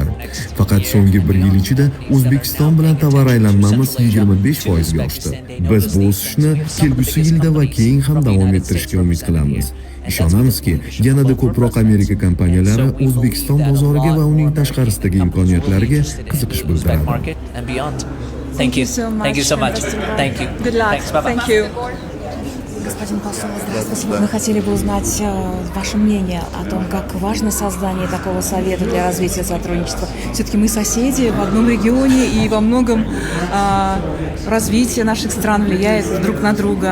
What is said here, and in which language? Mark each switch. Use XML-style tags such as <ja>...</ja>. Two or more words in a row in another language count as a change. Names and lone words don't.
<uz>Faqat so'nggi 1 yil ichida O'zbekiston bilan tovar aylanmamiz 25% ga oshdi. Biz bu o'sishni kelgusi yilda va keyin ham davom ettirishga umid qilamiz. Ishonamizki, yanada ko'proq Amerika kompaniyalari O'zbekiston bozoriga va uning tashqarisidagi imkoniyatlariga qiziqish bildiradi.</uz> <en>Thank you so much. Thank you. Good luck. Thanks. Bye-bye. Thank you.</en> <ru>Господин посол, здравствуйте. Мы хотели бы узнать ваше мнение о том, как важно создание такого совета для развития сотрудничества. Все-таки мы соседи в одном регионе, и во многом развитие наших стран влияет друг на друга.</ru>